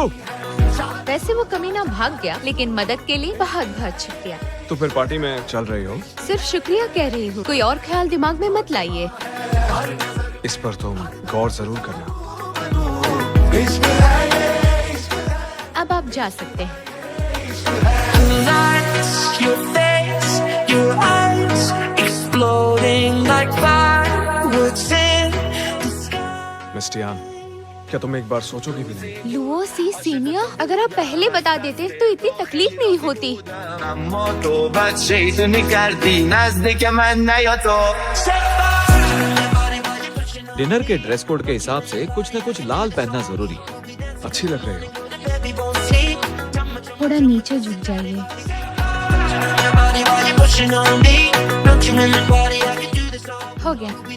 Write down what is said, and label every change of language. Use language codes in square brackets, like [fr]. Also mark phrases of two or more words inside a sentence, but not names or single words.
[hi] वैसे वो कमीना भाग गया, लेकिन मदद के लिए बहुत बहुत शुक्रिया। तो फिर पार्टी में चल रही हो? सिर्फ शुक्रिया कह रही हूँ, कोई और ख्याल दिमाग में मत लाइए। इस पर तुम गौर जरूर करना। अब आप जा सकते हैं। [en] Lights, your face, your eyes exploding like fireworks in the sky. [hi] मिस टियान, क्या तुम एक बार सोचोगी भी नहीं? लुओ सी सीनियर, अगर आप पहले बता देते तो इतनी तकलीफ नहीं होती। [fa] اما تو بچه کردی نزدیک من نیا تو [hi] डिनर के [en] dress code [hi] के हिसाब से कुछ न कुछ लाल पहनना जरूरी है। अच्छी लग रही हो। थोड़ा नीचे झुक जाइए। हो गया।